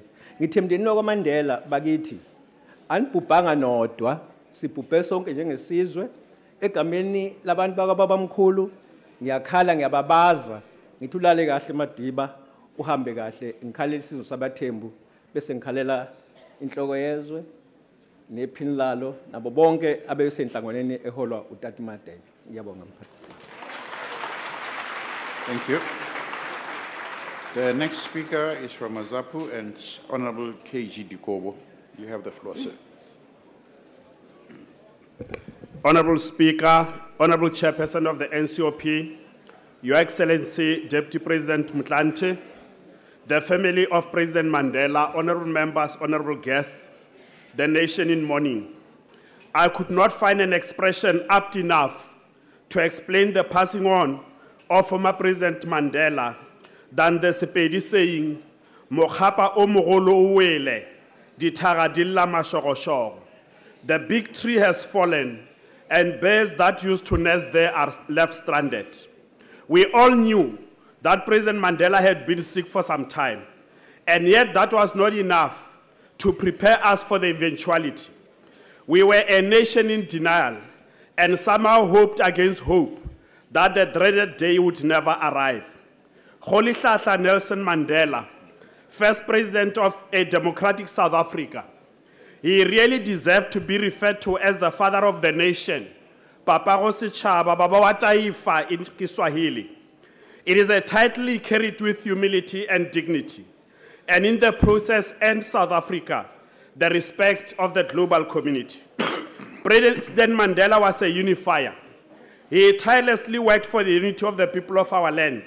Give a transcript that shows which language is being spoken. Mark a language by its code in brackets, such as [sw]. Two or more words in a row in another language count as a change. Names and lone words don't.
[zu] Ngithi emndenini wakwaMandela bakithi anibhubhanga nodwa sibhubhe sonke njengesizwe egameni labantu bakababa mkhulu ngiyakhala ngiyababaza ngithi ulale kahle Madiba uhambe kahle ngikhalela isizwe sabathembu bese ngikhalela inhloko yezwe nephini lalo nabo bonke abesenhlanganweni eholwa uTat Mandela. Ngiyabonga mfana. [en] Thank you. The next speaker is from Azapu and Honorable KG Dikobo. You have the floor, sir. Honorable Speaker, Honorable Chairperson of the NCOP, Your Excellency Deputy President Motlanthe, the family of President Mandela, honorable members, honorable guests, the nation in mourning. I could not find an expression apt enough to explain the passing on of former President Mandela than the Sepedi saying, [nso] Mokgapa o mogolo o wele, dithara di lla mashogoshoro. [en] The big tree has fallen, and birds that used to nest there are left stranded. We all knew that President Mandela had been sick for some time, and yet that was not enough to prepare us for the eventuality. We were a nation in denial, and somehow hoped against hope that the dreaded day would never arrive. Rolihlahla Nelson Mandela, first president of a democratic South Africa, he really deserved to be referred to as the father of the nation. [nso] Papa go setšhaba, [sw] Baba wa Taifa [en] in Kiswahili. It is a title he carried with humility and dignity, and in the process earned South Africa the respect of the global community. President Mandela was a unifier. He tirelessly worked for the unity of the people of our land.